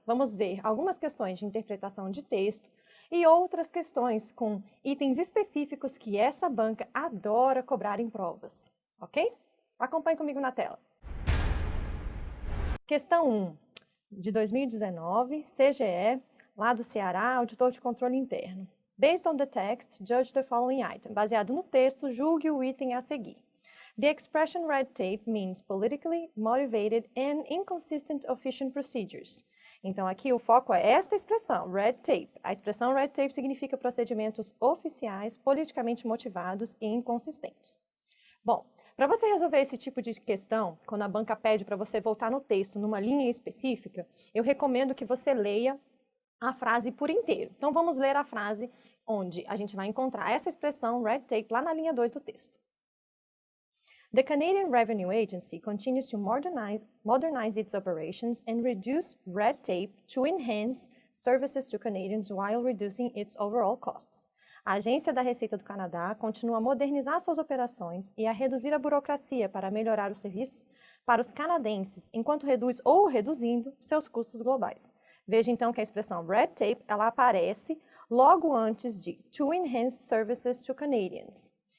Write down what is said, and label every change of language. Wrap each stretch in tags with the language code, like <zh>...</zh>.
<pt>Vamos ver algumas questões de interpretação de texto e outras questões com itens específicos que essa banca adora cobrar em provas, ok? Acompanhe comigo na tela. Questão 1, de 2019, CGE, lá do Ceará, auditor de controle interno.</pt> <en>Based on the text, judge the following item.</en> <pt>Baseado no texto, julgue o item a seguir.</pt> <en>The expression red tape means politically motivated and inconsistent official procedures.</en> <pt>Então, aqui o foco é esta expressão, red tape. A expressão red tape significa procedimentos oficiais, politicamente motivados e inconsistentes. Bom, para você resolver esse tipo de questão, quando a banca pede para você voltar no texto numa linha específica, eu recomendo que você leia a frase por inteiro. Então, vamos ler a frase onde a gente vai encontrar essa expressão red tape lá na linha 2 do texto.</pt> <en>The Canadian Revenue Agency continues to modernize its operations and reduce red tape to enhance services to Canadians while reducing its overall costs.</en> <pt>A Agência da Receita do Canadá continua a modernizar suas operações e a reduzir a burocracia para melhorar os serviços para os canadenses, enquanto reduz ou reduzindo seus custos globais. Veja então que a expressão red tape ela aparece logo antes de</pt> <en>to enhance services to Canadians.</en>